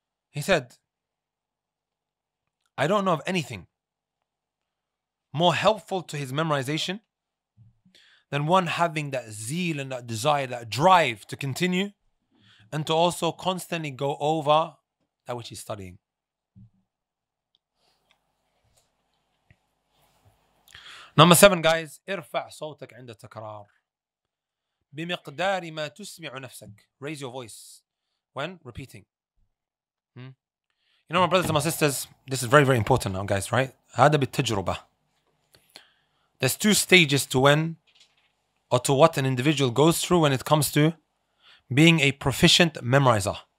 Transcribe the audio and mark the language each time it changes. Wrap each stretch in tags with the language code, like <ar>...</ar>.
<en>He said, I don't know of anything more helpful to his memorization than one having that zeal and that desire, that drive to continue and to also constantly go over that which he's studying. Number 7, guys,</en> <ar>ارفع صوتك عند التكرار بمقدار ما تسمع نفسك.</ar> <en>Raise your voice when repeating. You know, my brothers and my sisters, this is very, very important now, guys, right?</en> <ar>هذا بالتجربة.</ar> <en>There's 2 stages to when or to what an individual goes through when it comes to being a proficient memorizer.</en>